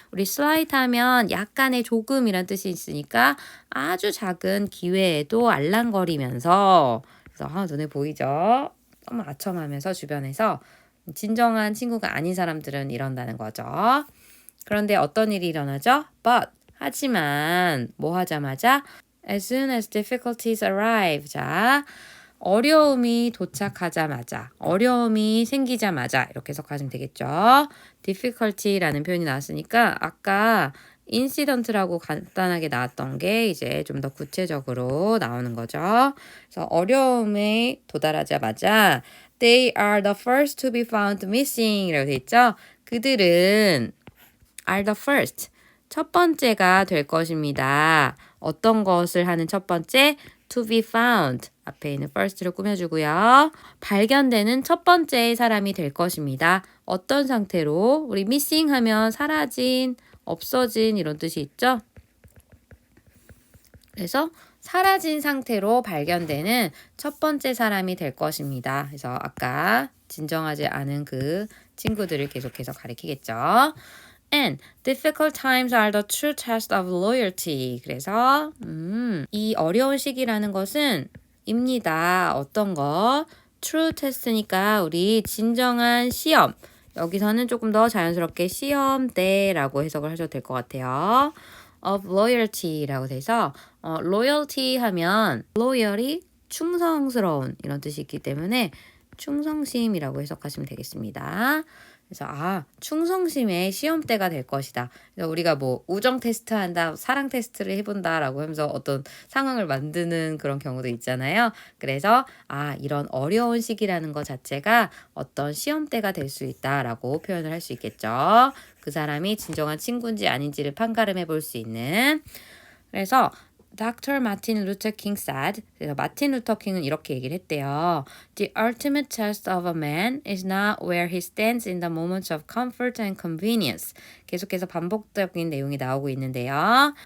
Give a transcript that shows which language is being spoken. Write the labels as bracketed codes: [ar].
[ko] 우리 slight 하면 약간의 조금이란 뜻이 있으니까 아주 작은 기회에도 알랑거리면서 그래서 눈에 보이죠? 너무 아첨하면서 주변에서 진정한 친구가 아닌 사람들은 이런다는 거죠. 그런데 어떤 일이 일어나죠? [en] But [ko] 하지만 뭐 하자마자 [en] as soon as difficulties arrive. [ko] 자, 어려움이 도착하자마자, 어려움이 생기자마자 이렇게 해석하시면 되겠죠. difficulty라는 표현이 나왔으니까 아까 incident라고 간단하게 나왔던 게 이제 좀 더 구체적으로 나오는 거죠. 그래서 어려움에 도달하자마자 [en] they are the first to be found missing [ko] 이라고 돼 있죠. 그들은 [en] are the first, [ko] 첫 번째가 될 것입니다. 어떤 것을 하는 첫 번째? [en] to be found. [ko] 앞에 있는 first를 꾸며주고요. 발견되는 첫 번째 사람이 될 것입니다. 어떤 상태로? 우리 missing 하면 사라진, 없어진 이런 뜻이 있죠? 그래서 사라진 상태로 발견되는 첫 번째 사람이 될 것입니다. 그래서 아까 진정하지 않은 그 친구들을 계속해서 가리키겠죠. [en] And difficult times are the true test of loyalty. [ko] 그래서 이 어려운 시기라는 것은 입니다. 어떤 거? true test니까 우리 진정한 시험. 여기서는 조금 더 자연스럽게 시험대라고 해석을 하셔도 될 것 같아요. of loyalty라고 돼서 loyalty 하면 loyal이 충성스러운 이런 뜻이 있기 때문에 충성심이라고 해석하시면 되겠습니다. 그래서 충성심의 시험대가 될 것이다. 그래서 우리가 뭐 우정 테스트 한다, 사랑 테스트를 해본다라고 하면서 어떤 상황을 만드는 그런 경우도 있잖아요. 그래서 이런 어려운 시기라는 것 자체가 어떤 시험대가 될 수 있다라고 표현을 할 수 있겠죠. 그 사람이 진정한 친구인지 아닌지를 판가름해 볼 수 있는. 그래서 Dr. [en] Martin Luther King said, [ko] 그래서 마틴 루터 킹은 이렇게 얘기를 했대요. [en] The ultimate test of a man is not where he stands in the moments of comfort and convenience. [ko] 계속해서 반복적인 내용이 나오고 있는데요.